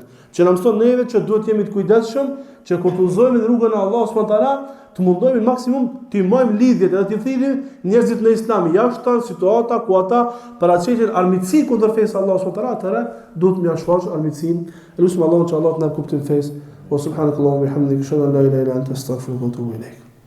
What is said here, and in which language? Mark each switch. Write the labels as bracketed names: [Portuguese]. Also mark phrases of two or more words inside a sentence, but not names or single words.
[Albanian] Që na mëson neve që duhet jemi të kujdesshëm që kur të udhëzohemi në rrugën e Allahut [Arabic] سبحانه وتعالى, [Albanian] të mundohemi maksimum të marrim lidhjet edhe të thirrim njerëzit në Islam jashtë situata ku ata paraqitin armiqsi kundër fesë Allahut [Arabic] سبحانه وتعالى, [Albanian] duhet më shfaq armiqsinë. Elusim Allahun që Allah të na kuptojë fesë. [Arabic] وسبحانك اللهم وبحمدك أشهد أن لا إله إلا أنت أستغفرك وأتوب إليك.